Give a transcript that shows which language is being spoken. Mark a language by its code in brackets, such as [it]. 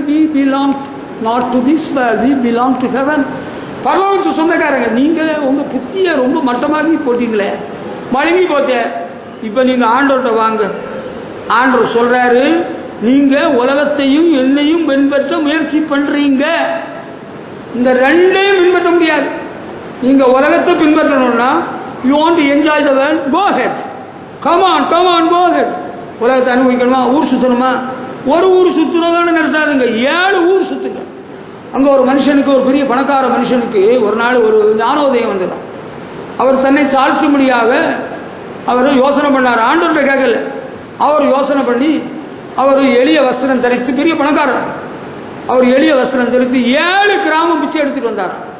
[en] we belong not to this world, we belong to heaven. [ta] பரலோகத்து சொந்தக்காரங்க. நீங்க உங்க புத்திய ரொம்ப மட்டமாகி போட்டீங்களே, மழுங்கி போச்சே. இப்ப நீங்க ஆண்டவர்கிட்ட வாங்க. ஆண்டவர் சொல்றாரு, நீங்க உலகத்தையும் என்னையும் பின்பற்ற முயற்சி பண்றீங்க. இந்த ரெண்டையும் பின்பற்ற முடியாது. நீங்க உலகத்தை பின்பற்றணும்னா, [en] you want to enjoy the world, go ahead, come on go ahead. [ta] உலகத்தை அனுபவிக்கணுமா, ஊர் சுத்தணுமா, ஒரு ஊர் சுத்துறதோட நிறுத்தாதுங்க, 7 ஊர் சுத்துங்க. அங்க ஒரு மனுஷனுக்கு, ஒரு பெரிய பணக்கார மனுஷனுக்கு ஒரு நாள் ஒரு ஞானோதயம் வந்தது. அவர் தன்னை தாழ்த்தும்படியாக அவர் யோசனை பண்ணார். ஆண்டவர்கிட்ட கேட்கல, அவர் யோசனை பண்ணி அவர் எளிய வஸ்திரம் தரித்து, பெரிய பணக்காரர், அவர் எளிய வஸ்திரம் தரித்து 7 கிராமம் பிச்சை எடுத்துட்டு வந்தார்.